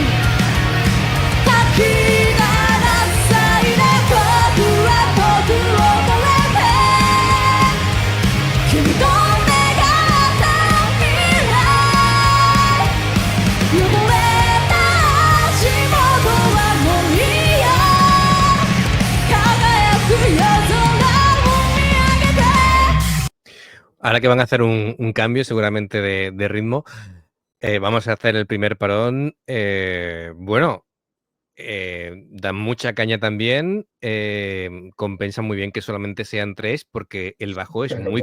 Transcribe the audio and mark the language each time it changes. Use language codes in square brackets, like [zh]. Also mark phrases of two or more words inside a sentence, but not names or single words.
[ja] 吐き鳴らさいで僕は僕を超えて君と願った未来汚れた足元はもういいよ輝く夜空を見上げて [es] Ahora que van a hacer un cambio seguramente de ritmo, vamos a hacer el primer parón. Bueno, dan mucha caña también, compensa muy bien que solamente sean tres porque el bajo es muy